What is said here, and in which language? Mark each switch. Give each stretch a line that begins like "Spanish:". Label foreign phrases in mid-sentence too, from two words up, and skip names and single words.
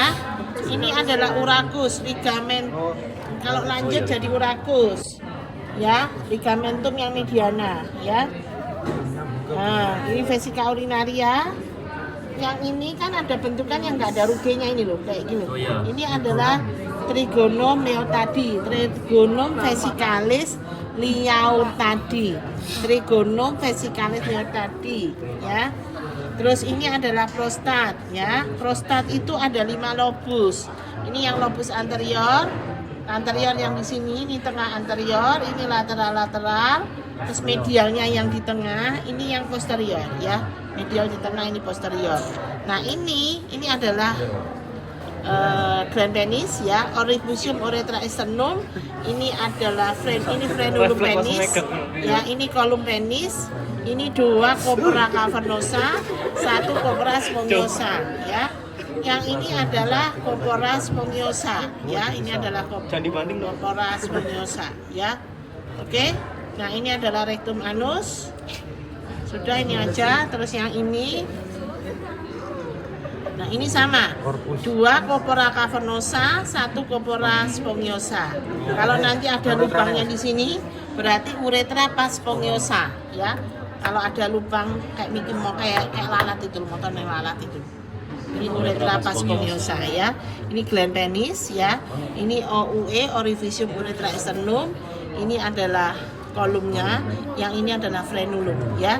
Indonesian: Ini adalah urakus, ligamen. Kalau lanjut jadi urakus. Ya, ligamentum yang mediana, ya. Nah, ini
Latin: vesika urinaria.
Indonesian: Yang ini kan ada bentukan yang nggak ada rugenya ini loh, kayak gini. Oh, iya. Ini adalah
Latin: trigonum leotadi, trigonum vesicalis liautadi, trigonum vesicalis liautadi,
Indonesian: ya. Terus ini adalah prostat, ya. Prostat itu ada 5 lobus. Ini yang lobus anterior yang di sini, ini tengah anterior, ini lateral. Terus medialnya yang di tengah, ini yang posterior, ya. Medial di tengah, ini posterior. Nah ini adalah
Latin: gland penis,
Indonesian: ya.
Latin: Orificium uretra externum.
Indonesian: Ini adalah
Latin: frenulum penis,
Indonesian: ya. Ini
Latin: kolum penis.
Indonesian: Ini 2
Latin: corpora cavernosa,
Indonesian: 1
Latin: corpora spongiosa,
Indonesian: ya. Yang ini adalah
Latin: corpora spongiosa,
Indonesian: ya. Ini adalah
Latin: corpora spongiosa,
Indonesian: ya. Oke. Nah, ini adalah
Latin: rectum anus.
Indonesian: Sudah, ini aja. Terus yang ini. Nah, ini sama. 2
Latin: corpora cavernosa,
Indonesian: 1
Latin: corpora spongiosa.
Indonesian: Kalau nanti ada lubangnya di sini, berarti
Latin: uretra pas spongiosa,
Indonesian: ya. Kalau ada lubang kayak kayak lalat itu, motor yang lalat itu. Ini
Latin: uretra pas spongiosa,
Indonesian: ya. Ini
Latin: gland penis,
Indonesian: ya. Ini OUE,
Latin: orificium uretra externum.
Indonesian: Ini adalah kolumnya, yang ini adalah frenulum, ya.